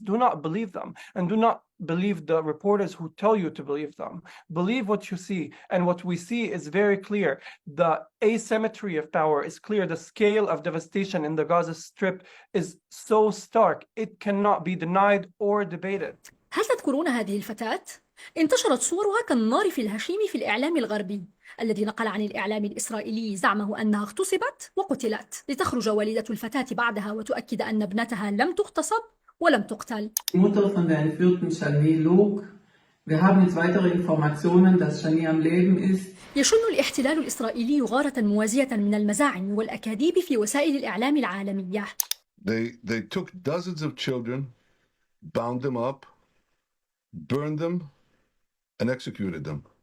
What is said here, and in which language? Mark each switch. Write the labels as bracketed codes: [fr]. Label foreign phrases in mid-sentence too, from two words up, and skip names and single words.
[en] Do not believe them, and do not believe the reporters who tell you to believe them. Believe what you see, and what we see is very clear. The asymmetry of power is clear. The scale of devastation in the Gaza Strip is so stark, it cannot be denied or debated. [ar] هل تذكرون هذه الفتاة؟ انتشرت صورها كالنار في الهشيم في الإعلام الغربي الذي نقل عن الإعلام الإسرائيلي زعمه أنها اغتصبت وقتلت، لتخرج والدة الفتاة بعدها وتؤكد أن ابنتها لم تغتصب ولم تقتل. [de] Die Mutter von der entführten Shani log. Wir haben jetzt weitere Informationen, dass Shani am Leben ist. [ar] يشن الاحتلال الإسرائيلي غارة موازية من المزاعم والأكاذيب في وسائل الإعلام العالمية. [en] They took dozens of children, bound them up, burned them, and executed them.